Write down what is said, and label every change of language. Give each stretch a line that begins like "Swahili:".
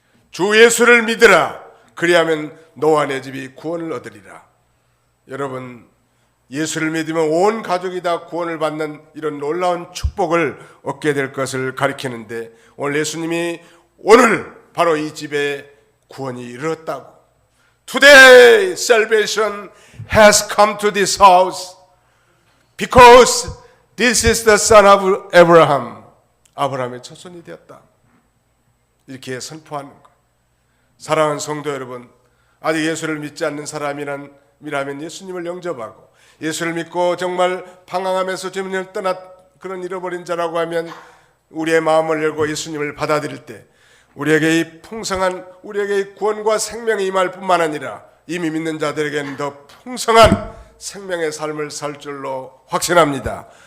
Korean: 주 예수를 믿으라. 그리하면 너와 내 집이 구원을 얻으리라. 여러분, 예수를 믿으면 온 가족이 다 구원을 받는 이런 놀라운 축복을 얻게 될 것을 가리키는데, 오늘 예수님이 오늘 바로 이 집에 구원이 이르렀다고.
English: Today salvation has come to this house because this is the son of Abraham.
Korean: 아브라함의 자손이 되었다. 이렇게 선포하는 것. 사랑하는 성도 여러분, 아직 예수를 믿지 않는 사람이라면 예수님을 영접하고 예수를 믿고 정말 방황하면서 주님을 떠나 그런 잃어버린 자라고 하면 우리의 마음을 열고 예수님을 받아들일 때 우리에게 이 풍성한 우리에게 이 구원과 생명이 임할 뿐만 아니라 이미 믿는 자들에게는 더 풍성한 생명의 삶을 살 줄로 확신합니다.